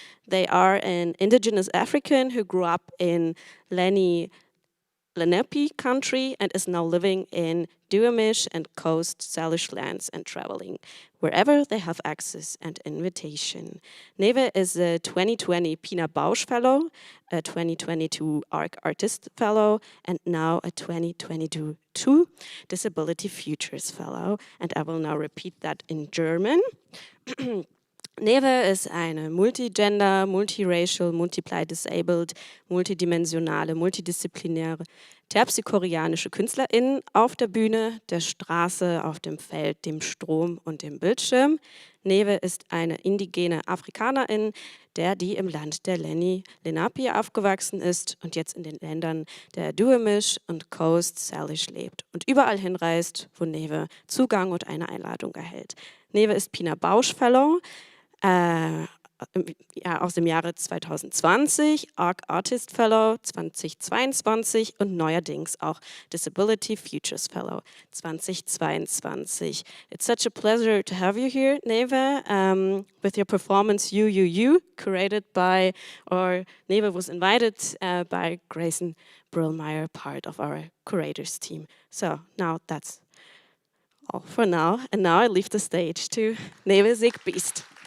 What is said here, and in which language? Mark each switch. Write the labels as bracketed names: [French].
[English] They are an indigenous African who grew up in Lenape country and is now living in Duwamish and Coast Salish lands and traveling wherever they have access and invitation. Neve is a 2020 Pina Bausch Fellow, a 2022 ARC Artist Fellow, and now a 2022 Disability Futures Fellow. And I will now repeat that in German. [German] Neve ist eine [English] multigender, multiracial, multiply disabled, [German] multidimensionale, multidisziplinäre, terpsichoreanische Künstlerin auf der Bühne, der Straße, auf dem Feld, dem Strom und dem Bildschirm. Neve ist eine indigene Afrikanerin, die im Land der Lenape aufgewachsen ist und jetzt in den Ländern der Duwamish und Coast Salish lebt und überall hinreist, wo Neve Zugang und eine Einladung erhält. Neve ist Pina Bausch Fellow, aus dem Jahre 2020, ARC Artist Fellow 2022 und neuerdings auch Disability Futures Fellow 2022. [English] It's such a pleasure to have you here, Neve, with your performance You, curated by, or Neve was invited by Grayson Brillmeyer, part of our curators team. So now that's all for now. And now I leave the stage to Neve ZiqueBeast.